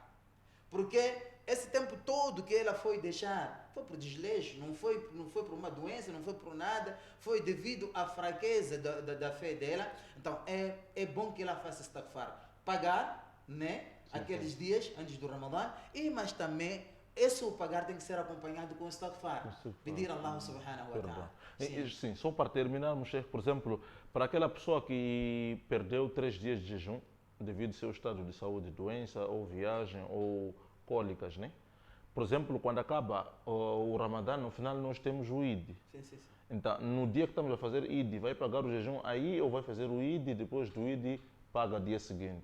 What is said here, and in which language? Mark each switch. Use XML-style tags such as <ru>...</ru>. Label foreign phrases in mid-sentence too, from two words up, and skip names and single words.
<pt>Porque esse tempo todo que ela foi deixar, foi por desleixo, não foi por uma doença, não foi por nada, foi devido à fraqueza da fé dela. Então, é bom que ela faça istighfar. Pagar, né? Sim, aqueles dias antes do Ramadã, mas também esse o pagar tem que ser acompanhado com istighfar. Pedir a Allah</pt> <ar>سبحانه وتعالى.</ar> <pt>Sim, só para terminarmos, por exemplo, para aquela pessoa que perdeu 3 dias de jejum, devido ao seu estado de saúde, doença ou viagem ou cólicas, né? Por exemplo, quando acaba o Ramadã, no final nós temos o Eid. Sim. Então, no dia que estamos a fazer Eid, vai pagar o jejum aí ou vai fazer o Eid e depois do Eid paga dia seguinte?</pt>